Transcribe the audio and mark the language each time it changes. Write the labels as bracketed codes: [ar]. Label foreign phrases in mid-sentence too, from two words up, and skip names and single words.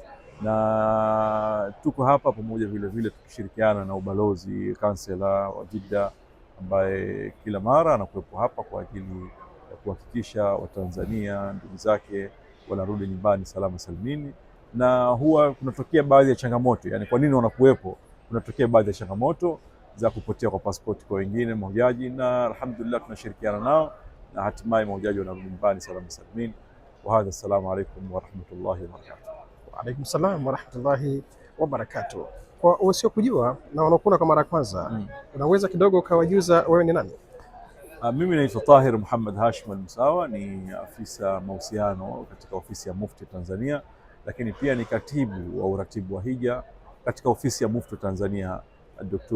[sw] Na tuko hapa pamoja vile vile tukishirikiana na ubalozi kansela wa Jeddah ambaye kila mara anakuwepo hapa kwa ajili ya kuhakikisha Watanzania ndugu zake wanarudi nyumbani salama salimini. Na huwa kunatokea baadhi ya changamoto, yani kwa nini wanakuwepo, kunatokea baadhi ya changamoto za kupotea kwa pasipoti kwa wengine mahujaji, na alhamdulillah tunashirikiana nao na hatimaye mahujaji wanarudi nyumbani salama salimini. [ar] وهذا، السلام عليكم ورحمة الله وبركاته. وعليكم السلام ورحمة الله وبركاته. [sw] Kwa wasiokujua na wanakuona kwa mara ya kwanza, unaweza kidogo ukawajuza wewe ni nani? Mimi naitwa Tahir Muhammad Hashim Al-Musawa, ni afisa mahusiano katika ofisi ya Mufti Tanzania, lakini pia ni katibu wa uratibu wa hija katika ofisi ya Mufti Tanzania Dr.